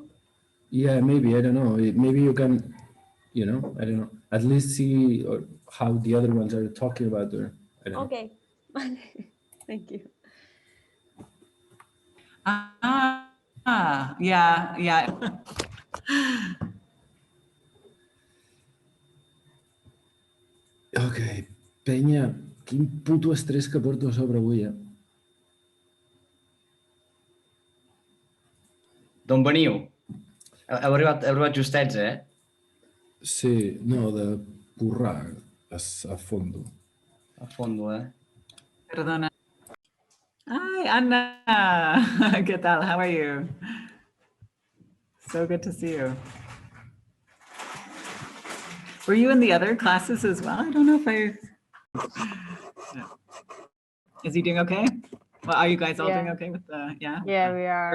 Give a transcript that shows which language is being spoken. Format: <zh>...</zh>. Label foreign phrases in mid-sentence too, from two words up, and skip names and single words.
<en>yeah, maybe, I don't know. Maybe you can, you know, I don't know, at least see or how the other ones are talking about, or I don't know. Okay. Thank you. Yeah, yeah.</en> <ca>Ok, penya, quin puto estrès que porto a sobre avui, eh? D'on veniu? Heu arribat justets, eh? Sí, no, de currar a fondo. A fondo, eh? Perdona. Hi, Anna.</ca> <es>¿Qué tal?</es> <en>How are you? So good to see you. Were you in the other classes as well? I don't know if I... No. Is he doing okay? Well, are you guys all doing okay with the, Yeah, we are.</en>